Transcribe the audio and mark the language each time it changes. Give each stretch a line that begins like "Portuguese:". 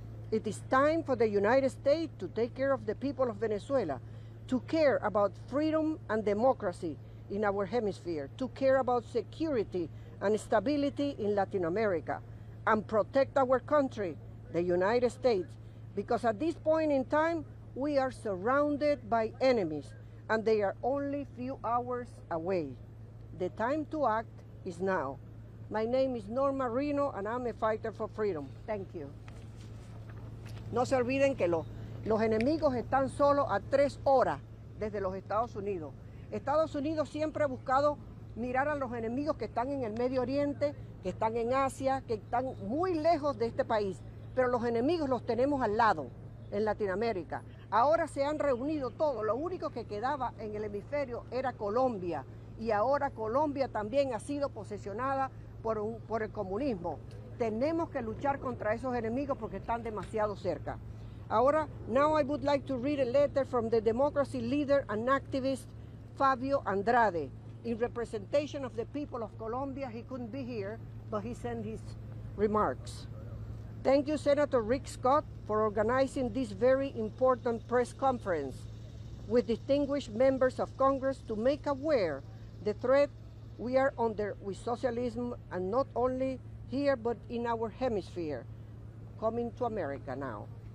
English: It is time for the United States to take care of the people of Venezuela, to care about freedom and democracy in our hemisphere, to care about security and stability in Latin America, and protect our country, the United States, because at this point in time, we are surrounded by enemies, and they are only few hours away. The time to act is now. My name is Norma Reno, and I'm a fighter for freedom. Thank you.
Spanish: No se olviden que los enemigos están solo a 3 horas desde los Estados Unidos. Estados Unidos siempre ha buscado mirar a los enemigos que están en el Medio Oriente, que están en Asia, que están muy lejos de este país, pero los enemigos los tenemos al lado, en Latinoamérica. Ahora se han reunido todos, lo único que quedaba en el hemisferio era Colombia, y ahora Colombia también ha sido posesionada por el comunismo. Tenemos que luchar contra esos enemigos porque están demasiado cerca.
English: Ahora, now I would like to read a letter from the democracy leader and activist Fabio Andrade. In representation of the people of Colombia, he couldn't be here, but he sent his remarks. Thank you, Senator Rick Scott, for organizing this very important press conference with distinguished members of Congress to make aware the threat we are under with socialism, and not only here, but in our hemisphere, coming to America now.